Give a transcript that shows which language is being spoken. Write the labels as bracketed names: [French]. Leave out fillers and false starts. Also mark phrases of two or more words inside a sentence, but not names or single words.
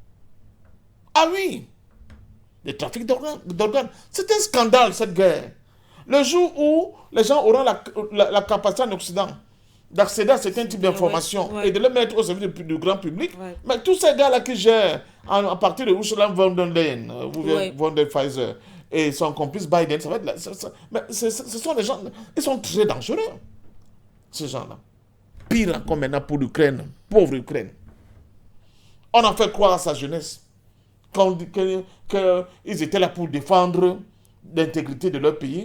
[French] Ah oui, le trafic d'organes. C'est un scandale, cette guerre. Le jour où les gens auront la capacité en Occident d'accéder à certains types d'informations et de les mettre au service du grand public, mais tous ces gars-là qui gèrent à partir de Ursula von der Leyen, von der Pfizer et son complice Biden, ça va être mais ce sont des gens, ils sont très dangereux, ces gens-là. Pire encore maintenant pour l'Ukraine, pauvre Ukraine. On a fait croire à sa jeunesse qu'ils étaient là pour défendre l'intégrité de leur pays.